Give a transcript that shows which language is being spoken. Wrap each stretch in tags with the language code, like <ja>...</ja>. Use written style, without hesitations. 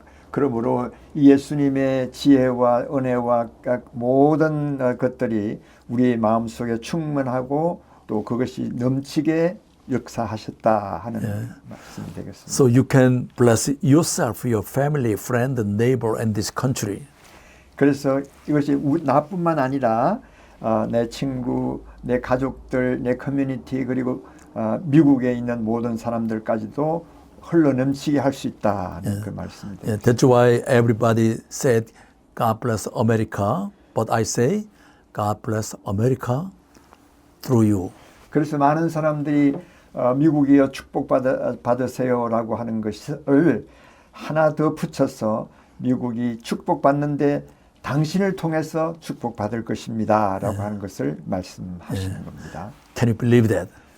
<ko>그러므로 예수님의 지혜와 은혜와 각 모든 것들이 우리의 마음속에 충만하고 또 그것이 넘치게 역사하셨다 하는 말씀이 되겠습니다.</ko> <en>So you can bless yourself, your family, friend, neighbor, and this country.</en> <ko>그래서 이것이 나뿐만 아니라 내 친구, 내 가족들, 내 커뮤니티 그리고 미국에 있는 모든 사람들까지도 흘러 넘치게 할 수 있다는 그 말씀입니다.</ko> <en>Yeah, that's why everybody said, God bless America. But I say, God bless America through you.</en> <ko>그래서 많은 사람들이 미국이여 축복받으세요라고 하는 것을 하나 더 붙여서 미국이 축복받는데 당신을 통해서 축복받을 것입니다라고 하는 것을 말씀하시는 겁니다.</ko> <en>Can you believe that?</en>